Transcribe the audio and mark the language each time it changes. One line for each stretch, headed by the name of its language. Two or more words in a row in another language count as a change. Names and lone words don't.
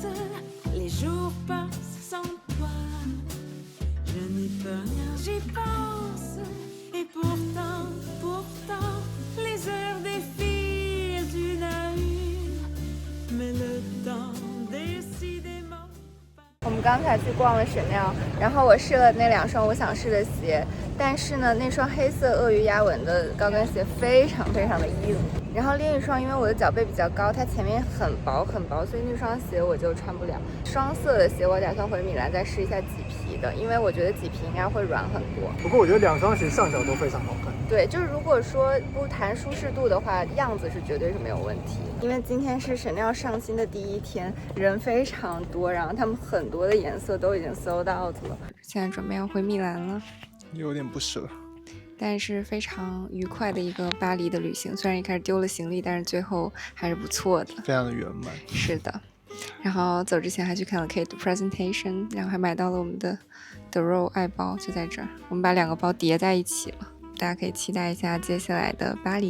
French: Les jours passent sans toi. Je n'y peux rien, j'y pense. Et pourtant, les heures défilent une à une. Mais le temps décidément.
Chinese: 我们刚才去逛了神庙，然后我试了那2双我想试的鞋，但是呢，那双黑色鳄鱼压纹的高跟鞋非常的硬。然后另一双，因为我的脚背比较高，它前面很薄，所以那双鞋我就穿不了。双色的鞋我打算回米兰再试一下麂皮的，因为我觉得麂皮应该会软很多。不过我觉得2双鞋上脚都非常好看。对，就是如果说不谈舒适度的话，样子是绝对是没有问题。因为今天是神庙上新的第1天，人非常多，然后他们很多的颜色都已经
English: sold out
Chinese: 了。现在准备要回米兰了，有点不舍。但是非常愉快的一个巴黎的旅行，虽然一开始丢了行李，但是最后还是不错的，非常的圆满。是的，然后走之前还去看了 Kate 的 presentation， 然后还买到了我们的 The Row 爱包，就在这儿，我们把2个包叠在一起了，大家可以期待一下接下来的巴黎购物分享。